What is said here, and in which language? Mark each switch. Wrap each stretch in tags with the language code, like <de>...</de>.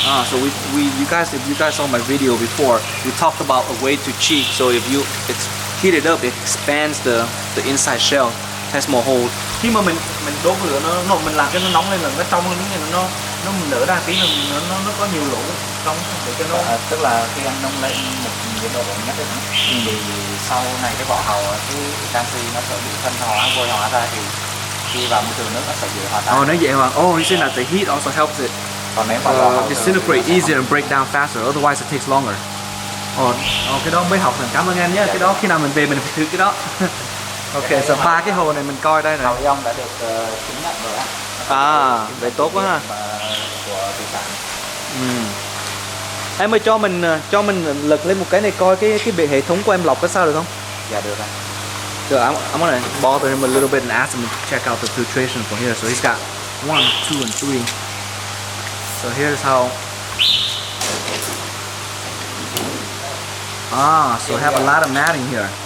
<en>So if you guys saw my video before, we talked about a way to cheat. So if it's heated up, it expands the inside shell, has more hold.</en> <vi>Khi mà mình đốt lửa mình làm cho nó nóng lên là nó trong hơn, nó mình nở ra tí là nó có nhiều lỗ trong để cho nó. Tức là khi anh nung lên một nhiệt độ nhất định thì sau này cái vỏ hàu cái canxi nó sẽ bị phân hóa, vôi hóa ra, thì khi vào môi trường nước nó sẽ dễ hòa tan. Nó dễ hòa.</vi> <en>He said that the heat also helps it disintegrate easier and break down faster. Otherwise it takes longer.</en> <vi>Cái đó mới học mình. Cảm ơn anh nhé. Cái đó khi nào mình về mình phải thử cái đó. Ok, so 3 cái hồ này mình coi đây này. Hàu dong đã được chứng nhận rồi á. Vậy tốt quá ha. Của thủy sản. Em ơi, cho mình lật lên một cái này coi cái hệ thống của em lọc có sao được không? Dạ được anh.</vi> <en>So I'm gonna bother him a little bit and ask him to check out the filtration for here. So he's got 1, 2, and 3. So here's how. So have a lot of matting here.</en>